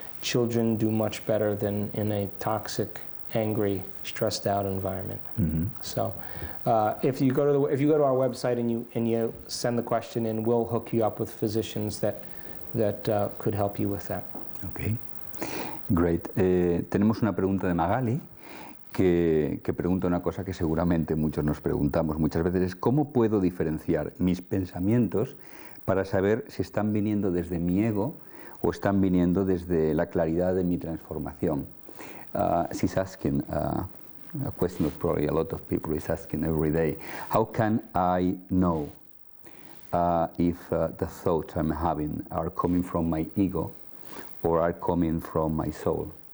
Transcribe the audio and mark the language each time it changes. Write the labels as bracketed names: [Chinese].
[English] children do much better than in a toxic, angry, stressed out environment. So if you go to our website and you send the question in, we'll hook you up with physicians that could help you with that. Okay, great. [Spanish] Tenemos una pregunta de Magali que pregunta una cosa que seguramente muchos nos preguntamos muchas veces, es ¿cómo puedo diferenciar mis pensamientos para saber si están viniendo desde mi ego o están viniendo desde la claridad de mi transformación? [English] She's asking a question that probably a lot of people is asking every day. How can I know if the thoughts I'm having are coming from my ego or are coming from my soul?